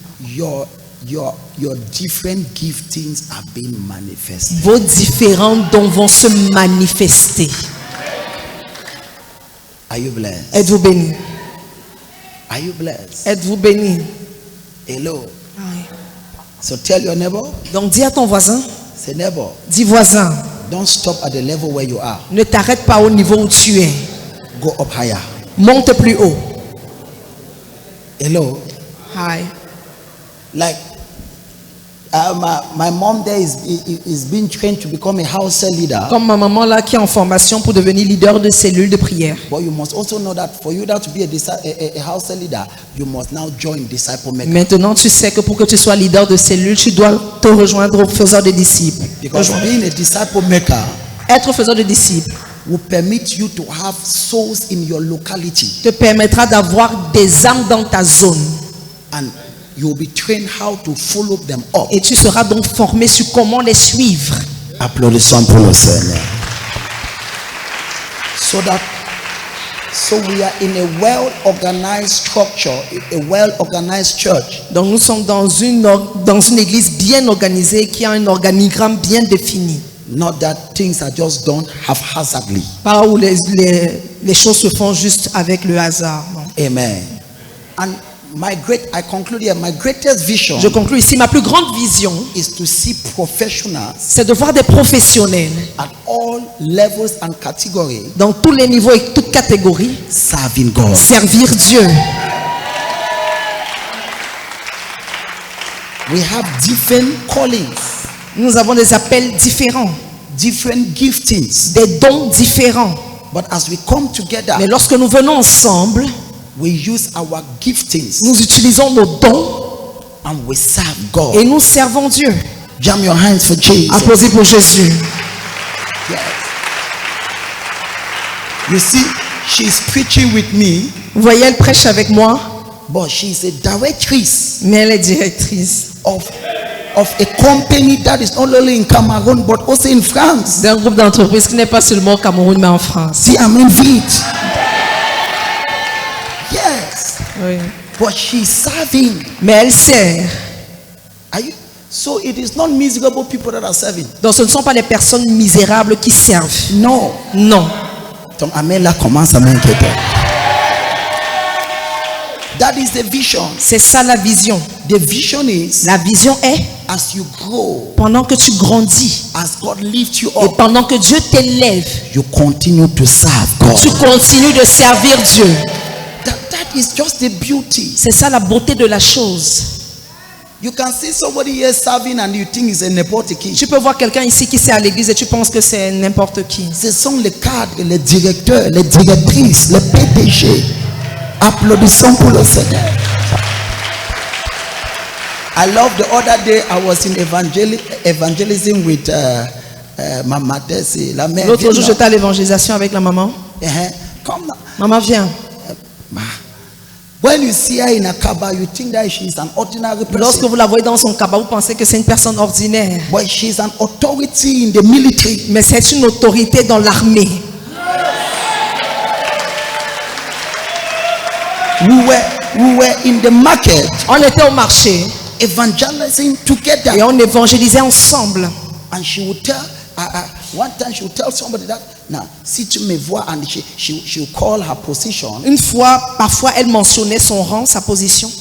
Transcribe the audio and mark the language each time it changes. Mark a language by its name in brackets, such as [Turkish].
[English] your different giftings are being manifested. [French] vos différents dons vont se manifester. [English] Are you blessed? [French] Êtes-vous bénis? [English] Are you blessed? [French] Êtes-vous bénis? [English] Hello. So tell your neighbor, [French] Donc dis à ton voisin, [English] say neighbor, [French] dis voisin, [English] don't stop at the level where you are. [French] ne t'arrête pas au niveau où tu es. [English] Go up higher. [French] Monte plus haut. [English] Hello. Hi. Like my mom there is being trained to become a house cell leader. [French] Comme ma maman là qui est en formation pour devenir leader de cellule de prière. [English] But you must also know that for you to be a house cell leader, you must now join Disciple Maker. [French] Maintenant tu sais que pour que tu sois leader de cellule, tu dois te rejoindre au faiseur de disciples. [English] Because being a disciple maker [French] Être faiseur de disciples [English] will permit you to have souls in your locality, [French] te permettra d'avoir des âmes dans ta zone. [English] and you will be trained how to follow them up. [French] Et tu seras donc formé sur comment les suivre. Applaudissons pour le Seigneur. [English] So we are in a well-organized structure, a well-organized church. [French] Donc nous sommes dans une église bien organisée qui a un organigramme bien défini. [English] Not that things are just done haphazardly. [French] Pas où les choses se font juste avec le hasard. Non. Amen. [English] And I conclude here, my greatest vision [French] Je conclue ici, ma plus grande vision, [English] is to see professionals [French] c'est de voir des professionnels [English] at all levels and categories [French] dans tous les niveaux et toutes catégories [English] serving God. [French] servir Dieu. [English] We have different callings, [French] Nous avons des appels différents, [English] different giftings. [French] des dons différents. [English] But as we come together, [French] Mais lorsque nous venons ensemble, [English] we use our giftings [French] nous utilisons nos dons [English] and we serve God. [French] et nous servons Dieu. [English] Jam your hands for Jesus. [French] Applaudis pour Jésus. [English] Yes. You see, she's preaching with me, [French] Vous voyez, elle prêche avec moi, [English] but she's a directrice [French] mais elle est directrice [English] of a company that is not only in Cameroon but also in France. [French] d'un groupe d'entreprises qui n'est pas seulement au Cameroun mais en France. [English] See, I'm in it. Yes, [French] Oui. [English] but she's serving. [French] Mais elle sert. [English] Are you? So it is not miserable people that are serving. [French] Donc ce ne sont pas les personnes misérables qui servent. [English] No. [French] Non. Ton amen là commence à m'inquiéter. [English] That is the vision. [French] C'est ça la vision. [English] The vision is [French] La vision est, [English] as you grow, [French] pendant que tu grandis [English] as God lifts you [French] et [English] up, [French] pendant que Dieu t'élève, [English] you continue to serve God. [French] tu continues de servir Dieu. [English] That is just the beauty. [French] C'est ça la beauté de la chose. [English] You can see somebody here serving and you think it's a nepotism. [French] Tu peux voir quelqu'un ici qui sert à l'église et tu penses que c'est n'importe qui. Ce sont les cadres, les directeurs, les directrices, les PDG. Applaudissons pour le Seigneur. [English] I love the other day I was in evangelism with Mama Tessie, [French] la mère. L'autre jour, j'étais à l'évangélisation avec la maman. [English] Come now. [French] Maman, viens. [English] When you see her in a kaba, you think that she is an ordinary [French] Lorsque [English] person. [French] vous la voyez dans son cabas, vous pensez que c'est une personne ordinaire. [English] But she is an authority in the military. [French] Mais c'est une autorité dans l'armée. [English] We were in the market [French] On était au marché [English] evangelizing together. [French] et on évangélisait ensemble. [English] And she would tell, one time she would tell somebody that, now, [French] si tu me vois, [English] and she would call her position. [French] Une fois, parfois, elle mentionnait son rang, sa position.